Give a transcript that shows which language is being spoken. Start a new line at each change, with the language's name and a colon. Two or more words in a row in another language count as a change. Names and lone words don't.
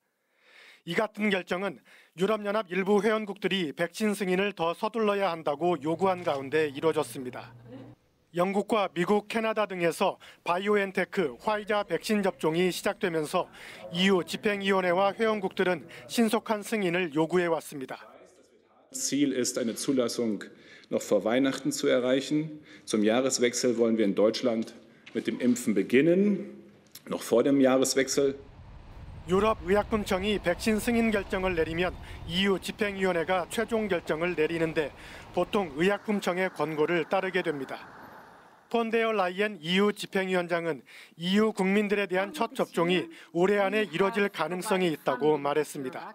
Korean: 이 같은 결정은 유럽연합 일부 회원국들이 백신 승인을 더 서둘러야 한다고 요구한 가운데 이뤄졌습니다. 영국과 미국, 캐나다 등에서 바이오엔테크, 화이자 백신 접종이 시작되면서 EU 집행위원회와 회원국들은 신속한 승인을 요구해 왔습니다.
German: Ziel ist eine Zulassung noch vor Weihnachten zu erreichen. Zum Jahreswechsel wollen wir in Deutschland mit dem Impfen beginnen, noch vor dem Jahreswechsel.
Korean: 유럽의약품청이 백신 승인 결정을 내리면 EU 집행위원회가 최종 결정을 내리는데 보통 의약품청의 권고를 따르게 됩니다. 폰데어 라이엔 EU 집행위원장은 EU 국민들에 대한 첫 접종이 올해 안에 이뤄질 가능성이 있다고 말했습니다.